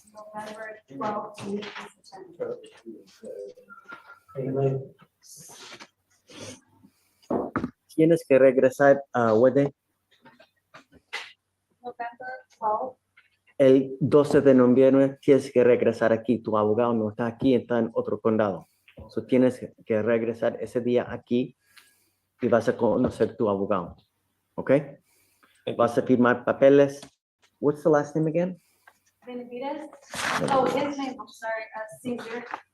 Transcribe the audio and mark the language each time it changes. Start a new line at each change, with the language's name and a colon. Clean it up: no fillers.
English: November 12th to September.
Spanish: tienes que regresar a Wede
English: November 12th.
Spanish: el 12 de noviembre. Tienes que regresar aquí. Tu abogado no está aquí, está en otro condado. So tienes que regresar ese día aquí y vas a conocer tu abogado. ¿Ok? Vas a firmar papeles.
English: What's the last name again? Benavides. Oh, his name, I'm sorry, Caesar.